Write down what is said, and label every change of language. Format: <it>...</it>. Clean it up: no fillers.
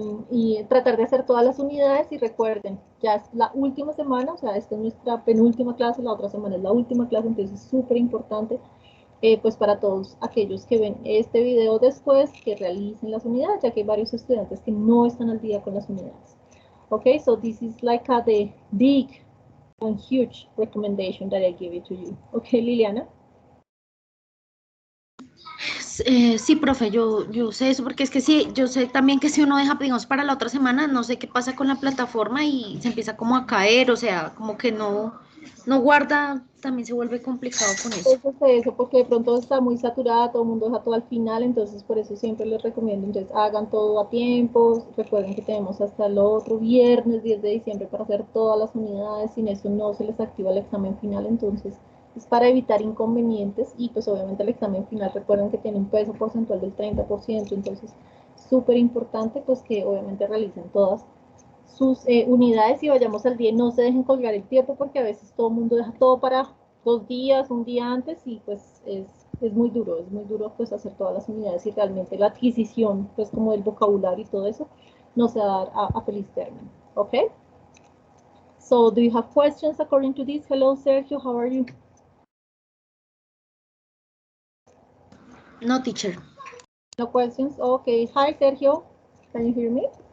<es>Y tratar de hacer todas las unidades, y recuerden, ya es la última semana, o sea, esta es nuestra penúltima clase, la otra semana es la última clase, entonces es súper importante pues para todos aquellos que ven este video después, que realicen las unidades, ya que hay varios estudiantes que no están al día con las unidades.</es> <en>Okay, so this is like the big and huge recommendation that I give it to you. Okay, Liliana?</en> <es>Sí, profe, yo sé eso, porque es que sí, yo sé también que si uno deja, digamos, para la otra semana, no sé qué pasa con la plataforma y se empieza como a caer, o sea, como que no guarda, también se vuelve complicado con eso. Eso, porque de pronto está muy saturada, todo el mundo deja todo al final, entonces por eso siempre les recomiendo, entonces hagan todo a tiempo. Recuerden que tenemos hasta el otro viernes 10 de diciembre para hacer todas las unidades, sin eso no se les activa el examen final, entonces es para evitar inconvenientes. Y pues obviamente el examen final, recuerden que tiene un peso porcentual del 30%, entonces súper importante pues que obviamente realicen todas sus unidades y vayamos al día. No se dejen colgar el tiempo, porque a veces todo el mundo deja todo para 2 días, un día antes, y pues es muy duro pues hacer todas las unidades, y realmente la adquisición pues como el vocabulario y todo eso no se va a dar a feliz término.</es> <en>Okay, so do you have questions according to this? Hello Sergio, how are you? No, teacher. No questions? Okay, hi Sergio, can you hear me?</en>